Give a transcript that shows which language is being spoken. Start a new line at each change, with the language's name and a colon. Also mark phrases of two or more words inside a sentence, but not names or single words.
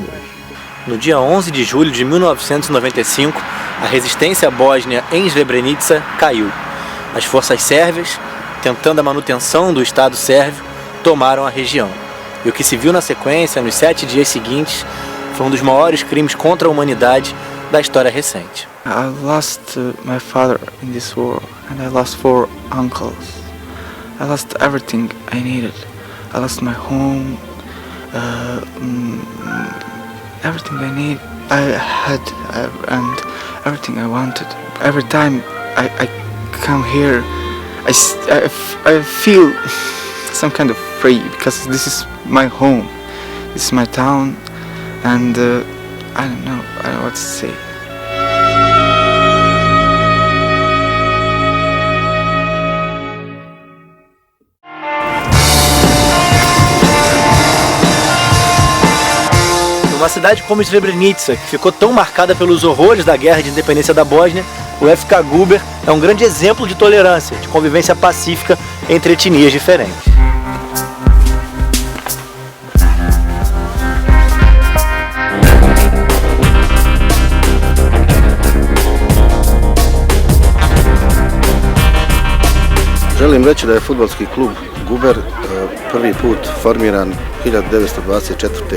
Portuguese: No dia 11 de julho de 1995, a resistência bósnia em Srebrenica caiu. As forças sérvias, tentando a manutenção do Estado sérvio, tomaram a região. E o que se viu na sequência, nos 7 dias seguintes, foi um dos maiores crimes contra a humanidade da história recente.
English: I lost my father in this war, and I lost 4 uncles. I lost everything I needed. I lost my home, everything I need. I had and everything I wanted. Every time I come here, I feel some kind of free, because this is my home, this is my town, and I don't know what to say.
Portuguese: Numa cidade como Srebrenica, que ficou tão marcada pelos horrores da guerra de independência da Bósnia, o FK Guber é um grande exemplo de tolerância, de convivência pacífica entre etnias diferentes.
Bosnian: Želim reći da je fudbalski klub Guber prvi put formiran 1924.